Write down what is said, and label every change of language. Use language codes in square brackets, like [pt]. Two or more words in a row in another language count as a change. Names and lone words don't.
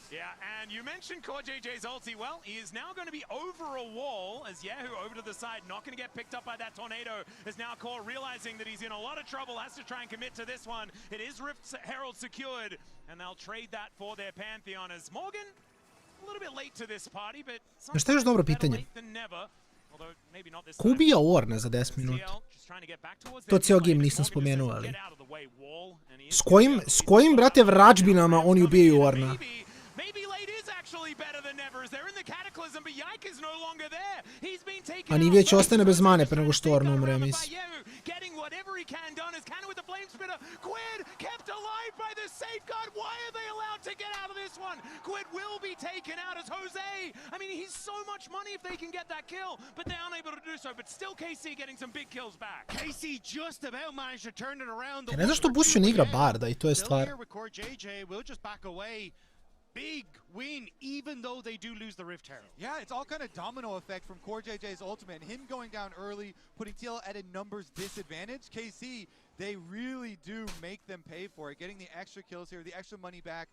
[en] Yeah, and you mentioned Core JJ's ulti. Well, he is now going to be over a wall as Yahoo over to the side, not going to get picked up by that tornado, as now Core realizing that he's in a lot of trouble, has to try and commit to this one. It is Rift Herald secured, and they'll trade that for their Pantheon, as Morgan, a little bit late to this party, but [sr] Šta je još dobro pitanje? Ko ubija Orna za 10 minuta? [hr] To cijel game nisam spomenuo, ali... S kojim, brate, vrađbinama oni ubijaju Orna? [sr] A ni već ostane bez mane pre nego što Orn umre, mislim. [en] Quid kept alive by the safeguard. Why are they allowed to get out of this one? Quid will be taken out as Jose. I mean, he's so much money if they can get that kill, but they're unable to do so. But still KC getting some big kills back. KC just about managed to turn it around. [hr] Ne znam što Busio ne igra Barda i to je stvar. [en] Big win, even though they do lose the Rift Herald. Yeah, it's all kind of domino effect from Core JJ's ultimate. Him going down early, putting TL at a numbers disadvantage. KC, they really do make them pay for it. Getting the extra kills here, the extra money back.